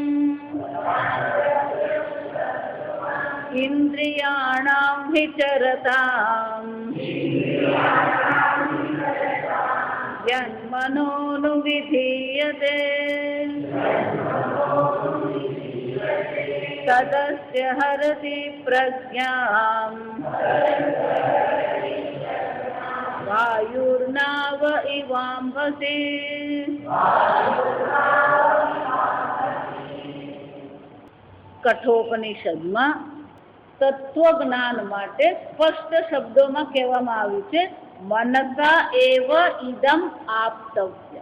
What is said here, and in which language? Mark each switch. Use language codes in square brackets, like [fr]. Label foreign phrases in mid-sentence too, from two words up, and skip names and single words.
[sa] इन्द्रियाणां विचरताम् यन्मनोनुविधीयते तदस्य हरति प्रज्ञाम् वायुर्नाव इवाम्भसि। [gu] કઠોપનિષદમાં તત્વજ્ઞાન માટે સ્પષ્ટ શબ્દોમાં કહેવામાં આવ્યું છે [sa] मनसा एव इदम आप्तव्य.